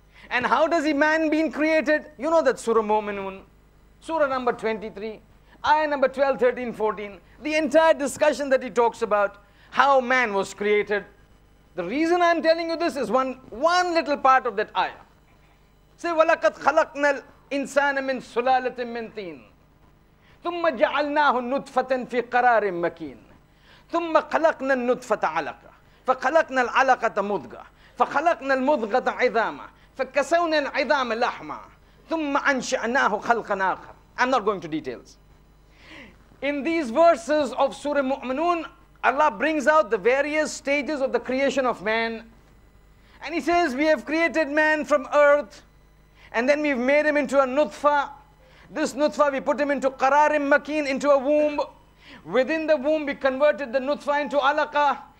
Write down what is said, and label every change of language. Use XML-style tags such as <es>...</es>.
<en>And how does man been created? You know that Surah Mu'minun, Surah number 23, ayah number 12, 13, 14. The entire discussion that he talks about, how man was created. The reason I'm telling you this is one little part of that ayah.</en> <ar>Say, وَلَقَدْ خَلَقْنَا الْإِنسَانَ مِنْ سُلَالَةٍ مِنْ طِينٍ ثم جعلناه نطفة في قرار مكين ثم خلقنا النطفة علقة فخلقنا العلقة مضغة فخلقنا المضغة عظاما فكسونا العظام لحما ثم أنشأناه خلقا آخر.</ar> <en>I'm not going to details. In these verses of Surah Mu'minun, Allah brings out the various stages of the creation of man. And he says, we have created man from earth, and then we've made him into a nutfa. This nutfa, we put him into qararim makin, into a womb. Within the womb, we converted the nutfa into alaqa.</en>